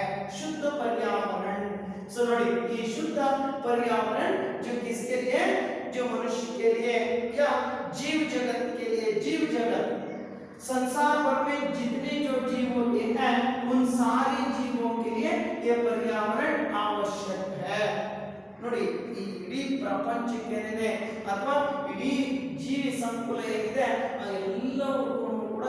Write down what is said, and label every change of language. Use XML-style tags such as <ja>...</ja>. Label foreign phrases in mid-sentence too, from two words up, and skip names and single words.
<hi>शुद्ध पर्यावरण, सो ನೋಡಿ ये शुद्ध पर्यावरण जो किसके लिए, जो मनुष्य के लिए या जीव जगत के लिए। जीव जगत संसार भर में जितने जो जीव होते हैं उन सारे जीवों के लिए ये पर्यावरण आवश्यक है।</hi> <kn>ನೋಡಿ ಈ ಇಡೀ ಪ್ರಪಂಚಕ್ಕೆ ಅಥವಾ ಇಡೀ ಜೀವಿ ಸಂಕುಲ ಏನಿದೆ ಆ ಎಲ್ಲವೂ</kn>